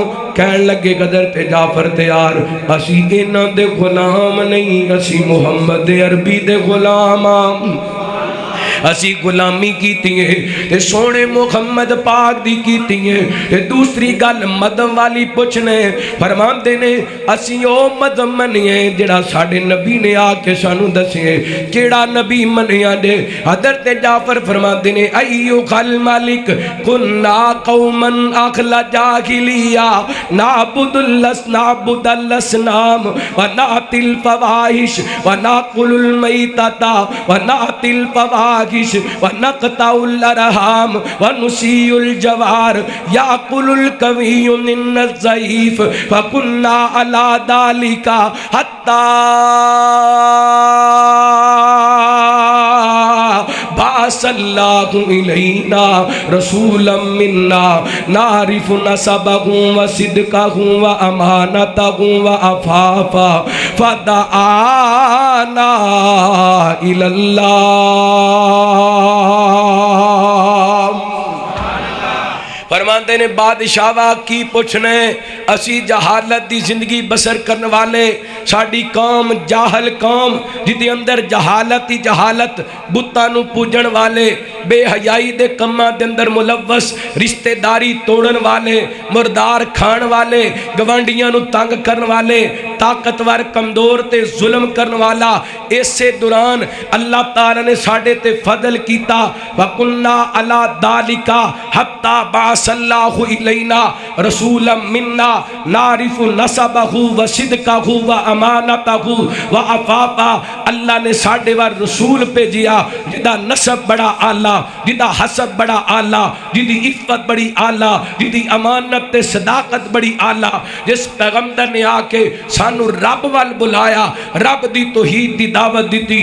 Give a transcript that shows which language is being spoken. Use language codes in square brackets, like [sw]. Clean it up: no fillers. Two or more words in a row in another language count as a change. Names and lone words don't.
[pa] ਕਹਿਣ ਲੱਗੇ ਹਜ਼ਰਤ ਜਾਫ਼ਰ ਤੈਯਾਰ ਅਸੀਂ ਇਨ੍ਹਾਂ ਦੇ ਗ਼ੁਲਾਮ ਨਹੀਂ, ਅਸੀਂ ਮੁਹੰਮਦ ਅਰਬੀ ਦੇ ਗ਼ੁਲਾਮ ਅਸੀਂ ਗ਼ੁਲਾਮੀ ਕੀਤੀ ਹੈ ਤੇ ਸੋਹਣੇ ਮੁਹੰਮਦ ਪਾਕ ਦੀ ਕੀਤੀ ਹੈ। ਤੇ ਦੂਸਰੀ ਗੱਲ ਮਜ਼ਹਬ ਵਾਲੀ ਪੁੱਛਣੇ ਫ਼ਰਮਾਂਦੇ ਨੇ ਅਸੀਂ ਉਹ ਮਜ਼ਹਬ ਮੰਨੀਏ ਜਿਹੜਾ ਸਾਡੇ ਨਬੀ ਨੇ ਆਕੇ ਸਾਨੂੰ ਦੱਸੇ। ਕਿਹੜਾ ਨਬੀ ਮੰਨਿਆ ਦੇ? ਹਜ਼ਰਤ ਜਾਫ਼ਰ ਫ਼ਰਮਾਂਦੇ ਨੇ [ar] أيها الملك كنا قوما أهل الجاهلية نعبد الأصنام ونأتي الفواحش ونأكل الميتة ونأتي الفواحش ونقطع الأرحام ونسيء الجوار يأكل القوي من الضعيف فكنا على ذلك حتى بعث الله إلينا رسولا منا نعرف نسبه وصدقه وأمانته وعفافه فدعانا إلى الله. [pa] ਫ਼ਰਮਾਤੇ ਨੇ ਬਾਦਸ਼ਾਹ ਕੀ ਪੁੱਛਣੇ ਅਸੀਂ ਜਹਾਲਤ ਕੀ ਜ਼ਿੰਦਗੀ ਬਸਰ ਕਰਨ ਵਾਲੇ, ਸਾਡੀ ਕੌਮ ਜਾਹਲ ਕੌਮ ਜਿਦੇ ਅੰਦਰ ਜਹਾਲਤ ਹੀ ਜਹਾਲਤ, ਬੁੱਤਾਂ ਨੂੰ ਪੂਜਣ ਵਾਲੇ, ਬੇਹਯਾਈ ਦੇ ਕੰਮਾਂ ਦੇ ਅੰਦਰ ਮੁਲੱਵਸ, ਰਿਸ਼ਤੇਦਾਰੀ ਤੋੜਨ ਵਾਲੇ, ਮੁਰਦਾਰ ਖਾਣ ਵਾਲੇ, ਗਵਾਂਢੀਆਂ ਨੂੰ ਤੰਗ ਕਰਨ ਵਾਲੇ, ਤਾਕਤਵਰ ਕਮਜ਼ੋਰ ਤੇ ਜ਼ੁਲਮ ਕਰਨ ਵਾਲਾ। ਇਸੇ ਦੌਰਾਨ ਅੱਲਾਹ ਤਾਲਾ ਨੇ ਸਾਡੇ ਤੇ ਫ਼ਜ਼ਲ ਕੀਤਾ [ar] وكنا على ذلك حتى بعث الله إلينا رسولا منا نعرف نسبه وصدقه وأمانته وعفافه. [pa] ਅੱਲਾਹ ਨੇ ਸਾਡੇ ਵੱਲ ਰਸੂਲ ਭੇਜਿਆ ਜਿਦਾ ਨਸਬ ਬੜਾ ਆਲਾ, ਜਿਦਾ ਹਸਬ ਬੜਾ ਆਲਾ, ਜਿਦੀ ਇੱਫ਼ਤ ਬੜੀ ਆਲਾ, ਜਿਦੀ ਅਮਾਨਤ ਤੇ ਸਦਾਕਤ ਬੜੀ ਆਲਾ। ਜਿਸ ਪੈਗੰਬਰ ਨੇ ਆਕੇ ਸਾਨੂੰ ਰੱਬ ਵੱਲ ਬੁਲਾਇਆ, ਰੱਬ ਦੀ ਤੌਹੀਦ ਦੀ ਦਾਵਤ ਦੀ।